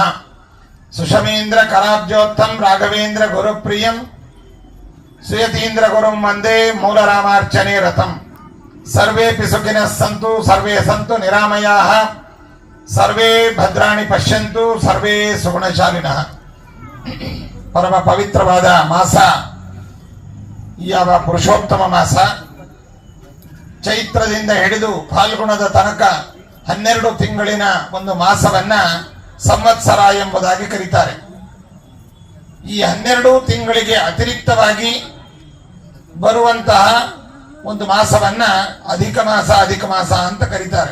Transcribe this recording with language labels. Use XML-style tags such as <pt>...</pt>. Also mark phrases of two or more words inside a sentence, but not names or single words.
<sa>सुषमेन्द्र कराब्जोत्थं राघवेन्द्र गुरुप्रियं सुयतीन्द्र गुरुं वन्दे मूलरामार्चने रतम्। सर्वेऽपि सुखिनः सन्तु सर्वे सन्तु निरामयाः सर्वे भद्राणि पश्यन्तु सर्वे सुगुणशालिनः।</sa> <kn>ಪರಮ ಪವಿತ್ರವಾದ ಮಾಸ ಯಾವ ಪುರುಷೋತ್ತಮ ಮಾಸ ಚೈತ್ರದಿಂದ ಹಿಡಿದು ಫಾಲ್ಗುಣದ ತನಕ 12 ತಿಂಗಳಿನ ಒಂದು ಮಾಸವನ್ನ ಸಂವತ್ಸರ ಎಂಬುದಾಗಿ ಕರೀತಾರೆ. ಈ 12 ತಿಂಗಳಿಗೆ ಅತಿರಿಕ್ತವಾಗಿ ಬರುವಂತಹ ಒಂದು ಮಾಸವನ್ನ ಅಧಿಕ ಮಾಸ ಅಂತ ಕರೀತಾರೆ.</kn>